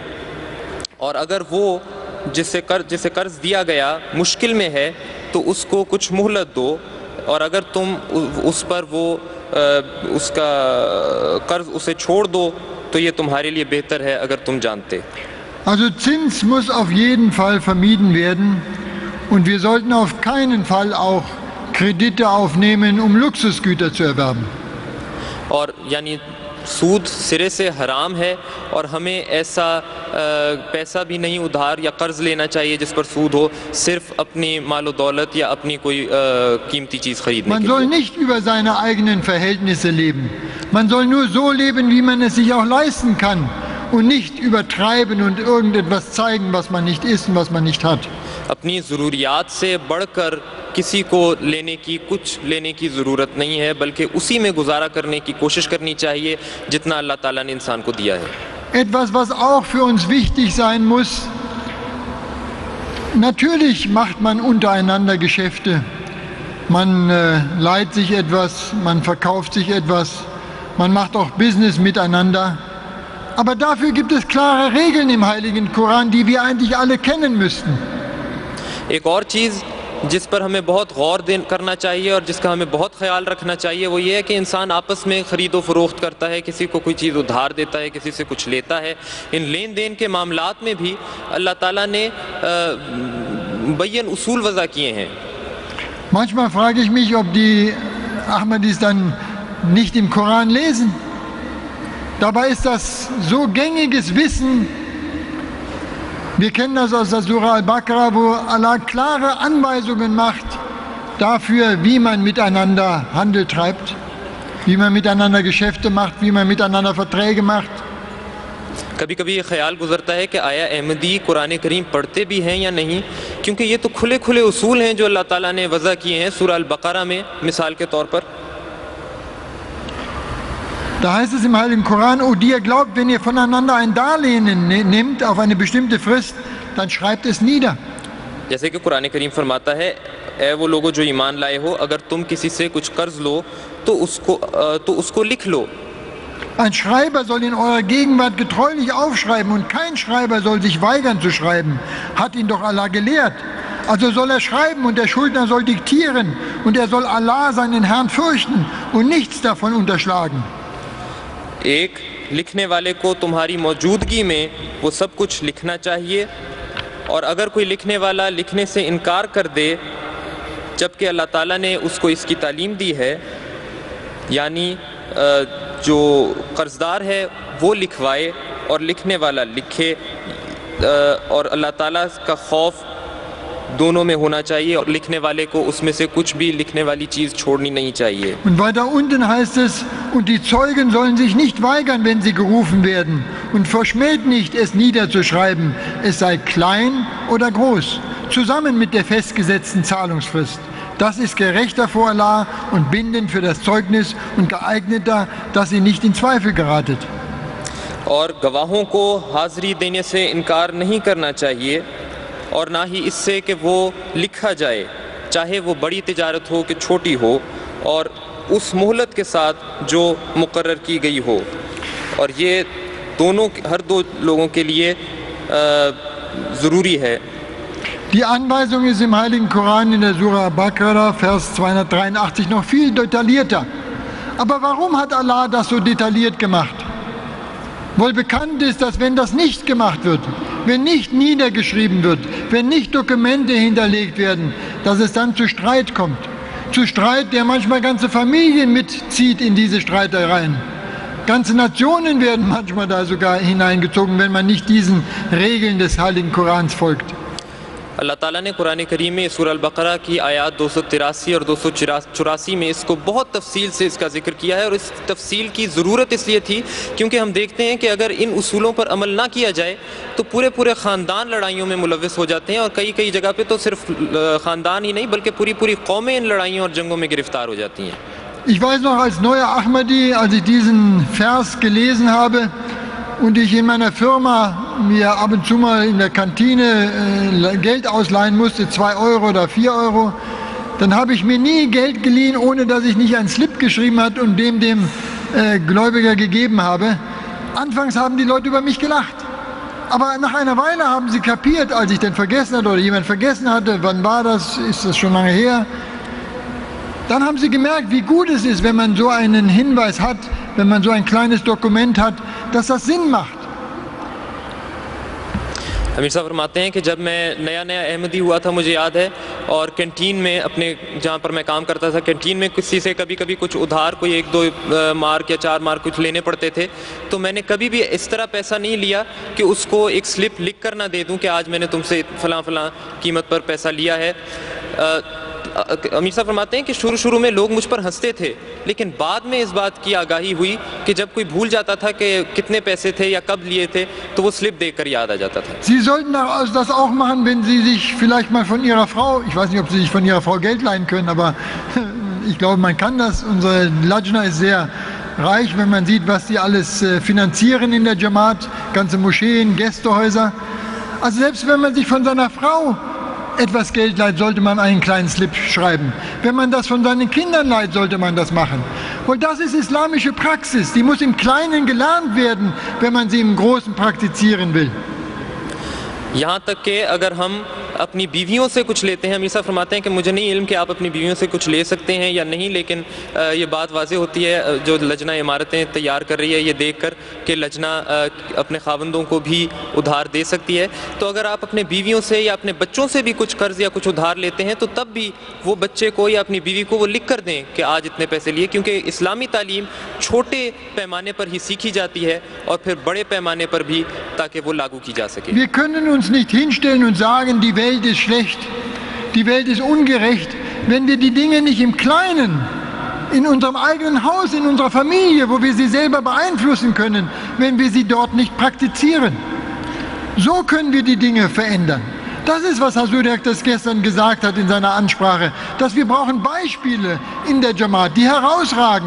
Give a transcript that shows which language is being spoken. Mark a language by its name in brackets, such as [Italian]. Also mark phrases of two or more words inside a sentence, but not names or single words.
[Urdu] اور اگر وہ جسے قرض دیا گیا مشکل میں ہے تو اس کو کچھ مہلت دو، اور اگر تم اس پر وہ اس کا قرض اسے چھوڑ دو تو یہ تمہارے لیے بہتر ہے اگر تم جانتے. [German] Also Zins muss auf jeden Fall vermieden werden und wir sollten auf keinen Fall auch Kredite aufnehmen, um Luxusgüter zu erwerben. [Urdu] اور یعنی سود سرے سے حرام ہے اور ہمیں ایسا پیسہ بھی نہیں ادھار یا قرض لینا چاہیے جس پر سود ہو، صرف اپنی مال و دولت یا اپنی کوئی قیمتی چیز خریدنے [German] Man [Urdu] के [German] soll [Urdu] लिए। [German] nicht über seine eigenen Verhältnisse leben. Man soll nur so leben, wie man es sich auch leisten kann und nicht übertreiben und irgendetwas zeigen, was man nicht ist und was man nicht hat. [Urdu] اپنی ضروریات سے بڑھ کر کسی کو کچھ لینے کی ضرورت نہیں ہے، بلکہ اسی میں گزارا کرنے کی کوشش کرنی چاہیے جتنا اللہ تعالیٰ نے انسان کو دیا ہے. [German] Etwas, was auch für uns wichtig sein muss: Natürlich macht man untereinander Geschäfte. Man leiht sich etwas, man verkauft sich etwas, man macht auch Business miteinander. Aber dafür gibt es klare Regeln im Heiligen Koran, die wir eigentlich alle kennen müssten. [Urdu] ایک اور چیز جس پر ہمیں بہت غور کرنا چاہیے اور جس کا ہمیں بہت خیال رکھنا چاہیے وہ یہ ہے کہ انسان آپس میں خرید و فروخت کرتا ہے، کسی کو کوئی چیز ادھار دیتا ہے، کسی سے کچھ لیتا ہے. ان لین دین کے معاملات میں بھی اللہ تعالیٰ نے بیّن اصول وضع کیے ہیں. [German] Manchmal frage ich mich, ob die Ahmadis dann nicht im Koran lesen. Dabei ist das so gängiges Wissen. Wir kennen das aus der Surah Al-Baqarah, wo Allah klare Anweisungen macht dafür, wie man miteinander Handel treibt, wie man miteinander Geschäfte macht, wie man miteinander Verträge macht. [Urdu] کبھی کبھی یہ خیال گزرتا ہے کہ آیا احمدی قرآن کریم پڑھتے بھی ہیں یا نہیں، کیونکہ یہ تو کھلے کھلے اصول ہیں جو اللہ تعالیٰ نے وضع کیے ہیں سورہ البقرہ میں مثال کے طور پر. [German] Da heißt es im Heiligen Koran: O die ihr glaubt, wenn ihr voneinander ein Darlehen nehmt auf eine bestimmte Frist, dann schreibt es nieder. [Urdu] جیسے کہ قرآن کریم فرماتا ہے، اے وہ لوگوں جو ایمان لائے ہو، اگر تم کسی سے کچھ قرض لو تو اس کو لکھ لو. [German] Ein Schreiber soll in eurer Gegenwart getreulich aufschreiben und kein Schreiber soll sich weigern zu schreiben. Hat ihn doch Allah gelehrt. Also soll er schreiben und der Schuldner soll diktieren und er soll Allah, seinen Herrn, fürchten und nichts davon unterschlagen. [Urdu] ایک لکھنے والے کو تمہاری موجودگی میں وہ سب کچھ لکھنا چاہیے، اور اگر کوئی لکھنے والا لکھنے سے انکار کر دے جبکہ اللہ تعالیٰ نے اس کو اس کی تعلیم دی ہے، یعنی جو قرضدار ہے وہ لکھوائے اور لکھنے والا لکھے، اور اللہ تعالیٰ کا خوف دونوں میں ہونا چاہیے اور لکھنے والے کو اس میں سے کچھ بھی لکھنے والی چیز چھوڑنی نہیں چاہیے. [German] Und weiter unten heißt es: Und die Zeugen sollen sich nicht weigern, wenn sie gerufen werden, und verschmäht nicht, es niederzuschreiben, es sei klein oder groß, zusammen mit der festgesetzten Zahlungsfrist. Das ist gerechter vor Allah und bindend für das Zeugnis und geeigneter, dass ihr nicht in Zweifel geratet. [Urdu] اور گواہوں کو حاضری دینے سے انکار نہیں کرنا چاہیے، اور نہ ہی اس سے کہ وہ لکھا جائے، چاہے وہ بڑی تجارت ہو کہ چھوٹی ہو، اور اس مہلت کے ساتھ جو مقرر کی گئی ہو. اور یہ دونوں ہر دو لوگوں کے لیے ضروری ہے. [German] Die Anweisung ist im Heiligen Koran in der Surah Baqarah, Vers 283, noch viel detaillierter. Aber warum hat Allah das so detailliert gemacht? Wohl bekannt ist, dass wenn das nicht gemacht wird, wenn nicht niedergeschrieben wird, wenn nicht Dokumente hinterlegt werden, dass es dann zu Streit kommt. Zu Streit, der manchmal ganze Familien mitzieht in diese Streitereien. Ganze Nationen werden manchmal da sogar hineingezogen, wenn man nicht diesen Regeln des Heiligen Korans folgt. [Urdu] اللہ تعالیٰ نے قرآن کریم میں سورہ البقرہ کی آیت 283 اور 284 میں اس کو بہت تفصیل سے اس کا ذکر کیا ہے، اور اس تفصیل کی ضرورت اس لیے تھی کیونکہ ہم دیکھتے ہیں کہ اگر ان اصولوں پر عمل نہ کیا جائے تو پورے پورے خاندان لڑائیوں میں ملوث ہو جاتے ہیں، اور کئی کئی جگہ پہ تو صرف خاندان ہی نہیں بلکہ پوری پوری قومیں ان لڑائیوں اور جنگوں میں گرفتار ہو جاتی ہیں. [German] Ich weiß noch, als neuer Ahmadi, als ich diesen Vers gelesen habe und ich in meiner Firma mir ab und zu mal in der Kantine Geld ausleihen musste, 2 Euro oder 4 Euro, dann habe ich mir nie Geld geliehen, ohne dass ich nicht einen Slip geschrieben habe und dem Gläubiger gegeben habe, anfangs haben die Leute über mich gelacht. Aber nach einer Weile haben sie kapiert, als ich den vergessen hatte oder jemand vergessen hatte, wann war das, ist das schon lange her, dann haben sie gemerkt, wie gut es ist, wenn man so einen Hinweis hat, wenn man so ein kleines Dokument hat, dass das Sinn macht. [Urdu] امیر صاحب فرماتے ہیں کہ جب میں نیا نیا احمدی ہوا تھا، مجھے یاد ہے، اور کینٹین میں اپنے جہاں پر میں کام کرتا تھا، کینٹین میں کسی سے کبھی کبھی کچھ ادھار، کوئی 1-2 مارک یا 4 مارک کچھ لینے پڑتے تھے، تو میں نے کبھی بھی اس طرح پیسہ نہیں لیا کہ اس کو ایک سلپ لکھ کر نہ دے دوں کہ آج میں نے تم سے فلاں فلاں قیمت پر پیسہ لیا ہے. امیر صاحب فرماتے ہیں کہ شروع میں لوگ مجھ پر ہنستے تھے، لیکن بعد میں اس بات کی آگاہی ہوئی کہ جب کوئی بھول جاتا تھا کہ کتنے پیسے تھے یا کب لیے تھے، تو وہ سلپ دیکھ کر یاد آ جاتا تھا. [German] Sie sollten das auch machen, wenn Sie sich vielleicht mal von Ihrer Frau, ich weiß nicht, ob Sie sich von Ihrer Frau Geld leihen können, aber ich glaube, man kann das. Unsere Lajna ist sehr reich, wenn man sieht, was die alles finanzieren in der Jamaat, ganze Moscheen, Gästehäuser. Also selbst wenn man sich von seiner Frau etwas Geld leiht, sollte man einen kleinen Slip schreiben. Wenn man das von seinen Kindern leiht, sollte man das machen. Und das ist islamische Praxis. Die muss im Kleinen gelernt werden, wenn man sie im Großen praktizieren will. [Urdu] یہاں تک کہ اگر ہم اپنی بیویوں سے کچھ لیتے ہیں، امیر صاحب فرماتے ہیں کہ مجھے نہیں علم کہ آپ اپنی بیویوں سے کچھ لے سکتے ہیں یا نہیں، لیکن یہ بات واضح ہوتی ہے جو لجنہ عمارتیں تیار کر رہی ہے یہ دیکھ کر کہ لجنہ اپنے خاوندوں کو بھی ادھار دے سکتی ہے. تو اگر آپ اپنے بیویوں سے یا اپنے بچوں سے بھی کچھ قرض یا کچھ ادھار لیتے ہیں، تو تب بھی وہ بچے کو یا اپنی بیوی کو وہ لکھ کر دیں کہ آج اتنے پیسے لیے، کیونکہ اسلامی تعلیم چھوٹے پیمانے پر ہی سیکھی جاتی ہے اور پھر بڑے پیمانے پر بھی، تاکہ وہ لاگو کی جا سکے. [German] Wir können uns nicht hinstellen und sagen, die Welt ist schlecht, die Welt ist ungerecht, wenn wir die Dinge nicht im Kleinen, in unserem eigenen Haus, in unserer Familie, wo wir sie selber beeinflussen können, wenn wir sie dort nicht praktizieren. So können wir die Dinge verändern. Das ist, was Hasudek das gestern gesagt hat in seiner Ansprache, dass wir brauchen Beispiele in der Jamaat, die herausragen.